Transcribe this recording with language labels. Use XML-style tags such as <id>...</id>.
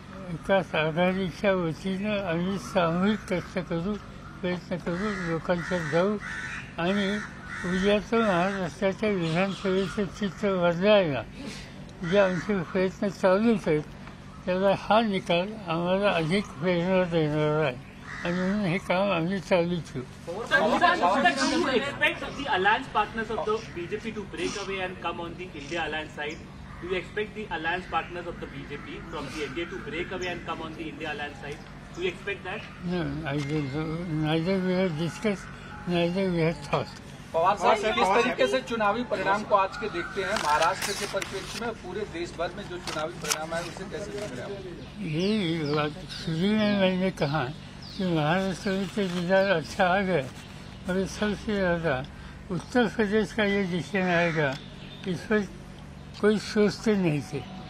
<mr>विकास आघाडीच्या वतीनं आम्ही सामूहिक कष्ट करू, प्रयत्न करू, लोकांच्यात जाऊ आणि उद्याचं महाराष्ट्राच्या विधानसभेचं चित्र बदलायला जे आमचे प्रयत्न चालूच आहेत त्याला हा निकाल आम्हाला अधिक प्रेरणा देणार आहे आणि म्हणून हे काम आम्ही चालू ठेवू.</mr> <en>Do you expect the alliance partners of the BJP to break away and come on the India alliance side? Do you expect the alliance partners of the BJP from the NDA to break away and come on the India alliance side? Do you expect that? No, I don't know. Neither we have discussed, neither we have thought.</en> <hi>Pawar साहब किस तरीके से चुनावी परिणाम को आज के देखते हैं महाराष्ट्र के परिप्रेक्ष्य में, पूरे देश भर में जो चुनावी परिणाम है उसे कैसे देख रहे हैं? ये बात शुरू में मैंने कहा कि महाराष्ट्र में तो रिजल्ट अच्छा आ गया और सबसे ज़्यादा उत्तर प्रदेश का ये डिसीजन आएगा इस पर कोई सोचते नहीं थे.</hi>